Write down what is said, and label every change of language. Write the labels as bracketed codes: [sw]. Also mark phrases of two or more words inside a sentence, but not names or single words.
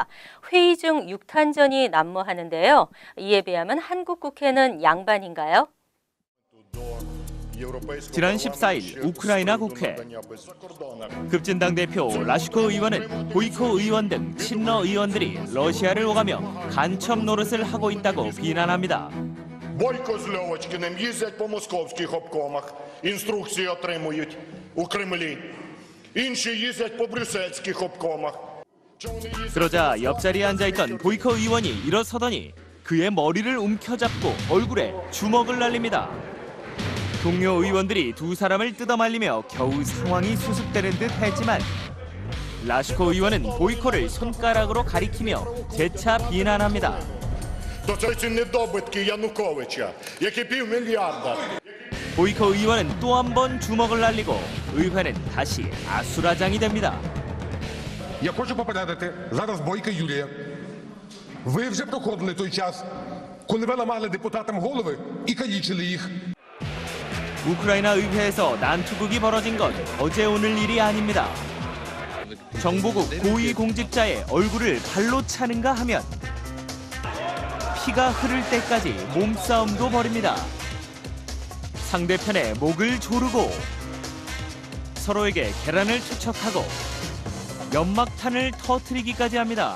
[ko] 회의 중 6탄전이 난무하는데요. 이에 비하면 한국 국회는 양반인가요? 지난 14일 우크라이나 국회 급진당 대표 라슈코 의원은 보이코 의원 등 친러 의원들이 러시아를 오가며 간첩 노릇을 하고 있다고 비난합니다. [uk] Бойко з Льовочкиним їздять по московських обкомах, інструкції отримують у Кремлі. Інші їздять по брюссельських обкомах. [ko] 그러자 옆자리에 앉아있던 보이코 의원이 일어서더니 그의 머리를 움켜잡고 얼굴에 주먹을 날립니다. 동료 의원들이 두 사람을 뜯어말리며 겨우 상황이 수습되는 듯 했지만 라슈코 의원은 보이코를 손가락으로 가리키며 재차 비난합니다. [uk] То це ці недобитки Януковича, які $500 мільярда. [ko] 보이코 의원은 또 한 번 주먹을 날리고 의회는 다시 아수라장이 됩니다. [uk] Я хочу попередити зараз Бойка Юрія. Ви вже проходили той час, коли ви ламали депутатам голови і калічили їх. [ko] 우크라이나 의회에서 난투극이 벌어진 건 어제 오늘 일이 아닙니다. 정보국 고위공직자의 얼굴을 발로 차는가 하면 피가 흐를 때까지 몸싸움도 벌입니다. 상대편의 목을 조르고 서로에게 계란을 투척하고 연막탄을 터뜨리기까지 합니다.